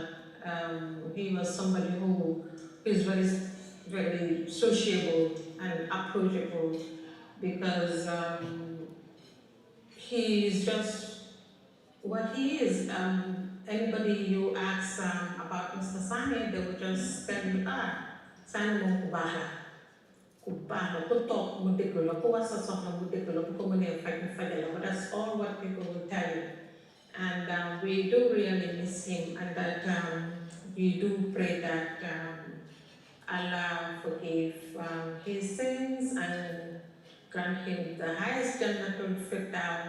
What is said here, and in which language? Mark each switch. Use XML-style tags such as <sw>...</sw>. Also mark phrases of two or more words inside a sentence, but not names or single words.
<en>He was somebody who is very, very sociable and approachable, because he is just what he is. Anybody you ask about Mr. Sani, they would just tell you,</en> <wo>Sani mo kubala. ku talk mu déglu la ku wax sa soxla mu déglu la ku ko mënee faj mu fajal la,</wo> <en>but that's all what people will tell you. And we do really miss him, and that we do pray that Allah forgive his sins and grant him the highest</en> <ar>جنة الفردوس.</ar>